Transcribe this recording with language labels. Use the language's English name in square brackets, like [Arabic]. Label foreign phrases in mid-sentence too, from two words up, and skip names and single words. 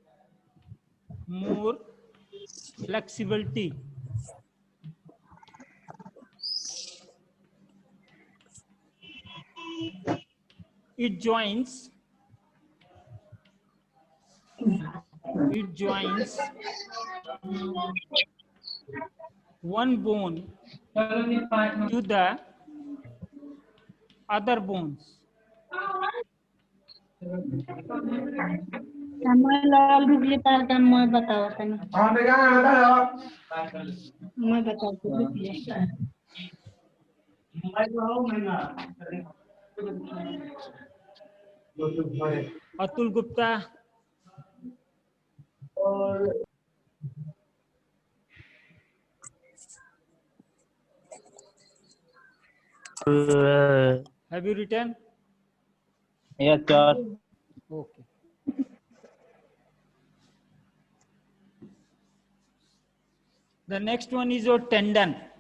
[English] It joins one bone to the other bones. [Bhojpuri] लाल बिजली तार का मैं बताओ तनी मैं बताओ [English] अतुल गुप्ता, have you written? Yes, sir. Okay. The next one is your tendon.